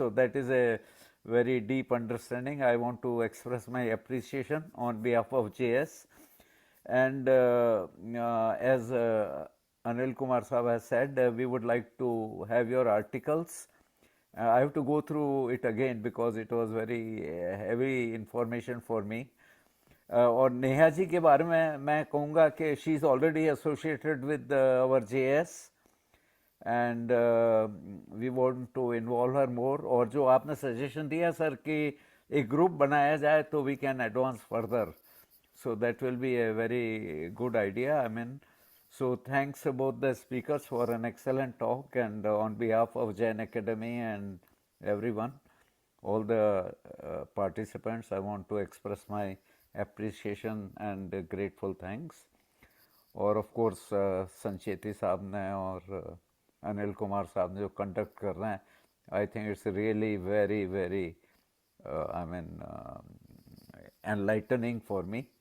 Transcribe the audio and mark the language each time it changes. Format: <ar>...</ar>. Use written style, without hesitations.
<en>So that is a very deep understanding. I want to express my appreciation on behalf of JS. And as Anil Kumar Sahab has said, we would like to have your articles. I have to go through it again because it was very heavy information for me.</en> <hi>और नेहा जी के बारे में मैं कहूँगा कि</hi> <en>She is already associated with our JS and we want to involve her more.</en> <hi>और जो आपने सजेशन दिया सर कि एक ग्रुप बनाया जाए तो</hi> <en>We can advance further, so that will be a very good idea. I mean, so thanks both the speakers for an excellent talk, and on behalf of Jain Academy and everyone, all the participants, I want to express my appreciation and grateful thanks.</en> <hi>और of course Sancheti साहब ने और अनिल कुमार साहब ने जो conduct कर रहे हैं,</hi> <en>I think it's really very I mean enlightening for me.</en>